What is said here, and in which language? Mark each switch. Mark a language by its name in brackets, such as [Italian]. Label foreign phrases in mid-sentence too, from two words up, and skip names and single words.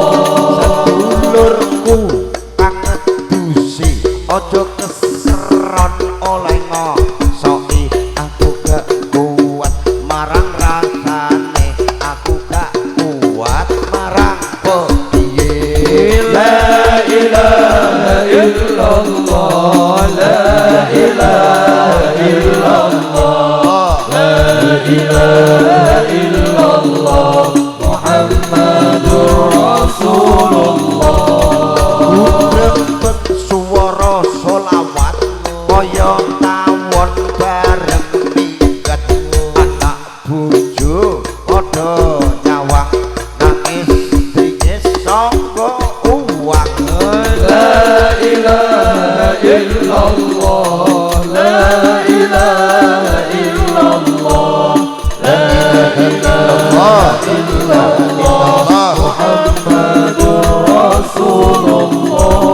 [Javanese] Sedulurku kang ngedusi ojo keseron oleh ngosoki, aku gak kuat marang rasane, aku gak kuat marang kepiye. [Arabic] لا إله إلا الله، لا إله إلا الله، لا إله إلا الله، محمد رسول الله. [Javanese] Grembet suara sholawat kaya tawon bareng minggat, anak bojo padha nyawang nangis dingis sangga uwang. [Arabic] لا إله إلا الله، لا إله إلا الله، لا إله إلا الله، محمد رسول الله.